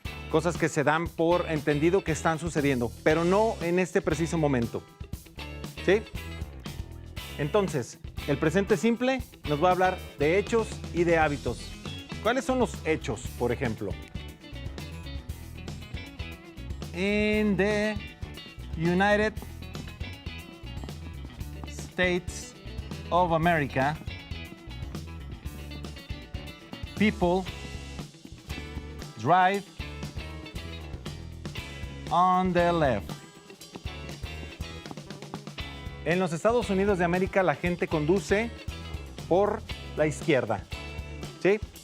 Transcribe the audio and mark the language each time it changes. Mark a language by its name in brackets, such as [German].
[Spanish] Cosas que se dan por entendido que están sucediendo, pero no en este preciso momento. ¿Sí? Entonces, el presente simple nos va a hablar de hechos y de hábitos. ¿Cuáles son los hechos, por ejemplo? [English] In the United States of America, people drive on the left. [Spanish] En los Estados Unidos de América la gente conduce por la izquierda. ¿Sí?